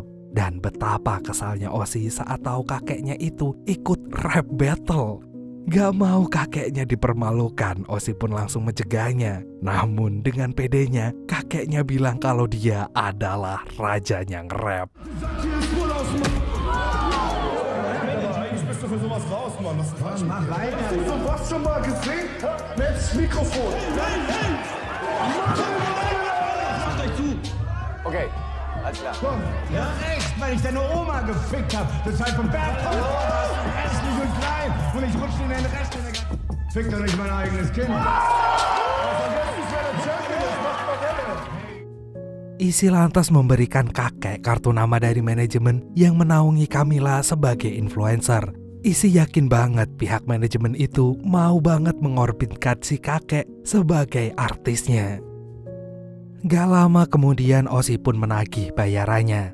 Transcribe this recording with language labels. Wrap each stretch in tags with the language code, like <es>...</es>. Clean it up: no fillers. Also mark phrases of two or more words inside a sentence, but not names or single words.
<id>Dan betapa kesalnya Ozzy saat tahu kakeknya itu ikut rap battle. Gak mau kakeknya dipermalukan, Ozzy pun langsung mencegahnya. Namun dengan pedenya, kakeknya bilang kalau dia adalah rajanya nge-rap.</id> <de>mir sowas raus, Mann. Was ist Quatsch? Mach weiter. Hast du sowas schon mal gesehen? Mensch, Mikrofon. Nein, nein! Macht euch zu. Okay, alles klar. Komm. Ja, recht, weil ich deine Oma gefickt hab. Deshalb vom Berg kommt. Hässlich und klein. Und ich rutsche in den Rest in der Gang. Fick doch nicht mein eigenes Kind. Vergesst nicht, wer der Champion ist. Macht mal gerne.</de> <id>Izzy lantas memberikan kakek kartu nama dari manajemen yang menaungi Camilla sebagai influencer. Izzy yakin banget pihak manajemen itu mau banget mengorbitkan si kakek sebagai artisnya. Gak lama kemudian Ozzy pun menagih bayarannya.</id>